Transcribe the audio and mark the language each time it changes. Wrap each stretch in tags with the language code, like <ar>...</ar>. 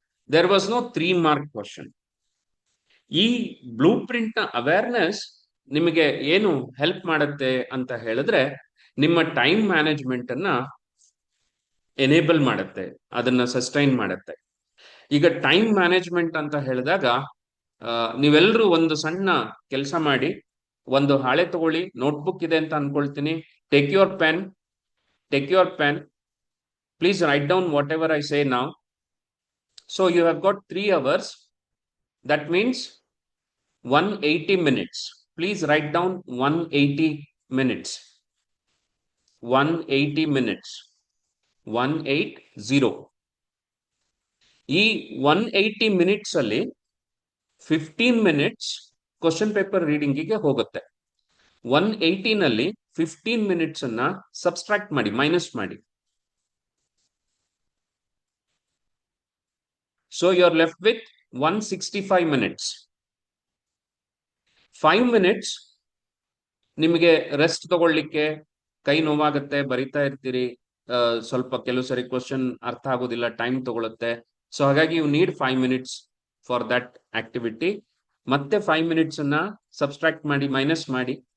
<en>There was no 3 mark question.</en> <kn>ಈ blue print ನ awareness ನಿಮಗೆ ಏನು ಹೆಲ್ಪ್ ಮಾಡುತ್ತೆ ಅಂತ ಹೇಳಿದ್ರೆ, ನಿಮ್ಮ ಟೈಮ್ ಮ್ಯಾನೇಜ್ಮೆಂಟ್ ಅನ್ನ ಎನೇಬಲ್ ಮಾಡುತ್ತೆ, ಅದನ್ನ ಸಸ್ಟೈನ್ ಮಾಡುತ್ತೆ. ಈಗ ಟೈಮ್ ಮ್ಯಾನೇಜ್ಮೆಂಟ್ ಅಂತ ಹೇಳಿದಾಗ ನೀವೆಲ್ಲರೂ ಒಂದು ಸಣ್ಣ ಕೆಲಸ ಮಾಡಿ, ಒಂದು ಹಾಳೆ ತಗೊಳ್ಳಿ, ನೋಟ್ಬುಕ್ ಇದೆ ಅಂತ ಅನ್ಕೊಳ್ತೀನಿ.</kn> <en>Take your pen, please write down whatever I say now. So you have got 3 hours, that means 180 minutes. Please write down 180 minutes. 180 minutes. 180.</en> <kn>ಈ 180 ಮಿನಿಟ್ಸ್ ಅಲ್ಲಿ 15 ಮಿನಿಟ್ಸ್ ಕ್ವಶನ್ ಪೇಪರ್ ರೀಡಿಂಗಿಗೆ ಹೋಗುತ್ತೆ. 180 ನಲ್ಲಿ 15 ಮಿನಿಟ್ಸ್ ಅನ್ನ ಸಬ್ಸ್ಟ್ರಾಕ್ಟ್ ಮಾಡಿ, ಮೈನಸ್ ಮಾಡಿ.</kn> <en>So you're left with 165 minutes.</en> <kn>5 minutes ನಿಮಗೆ rest ತಗೊಳ್ಳಿಕ್ಕೆ, ಕೈ ನೋವಾಗುತ್ತೆ, ಬರಿತಾ ಇರ್ತೀರಿ, ಸ್ವಲ್ಪ ಕೆಲವು ಸರಿ ಕ್ವಶನ್ ಅರ್ಥ ಆಗೋದಿಲ್ಲ, ಟೈಮ್ ತಗೊಳುತ್ತೆ.</kn> <en>so</en> <kn>ಹಾಗಾಗಿ</kn> <en>You need 5 minutes for that activity.</en> <kn>ಮತ್ತೆ 5 minutes ಅನ್ನ ಸಬ್ಸ್ಟ್ರಾಕ್ಟ್ ಮಾಡಿ, ಮೈನಸ್ ಮಾಡಿ.</kn>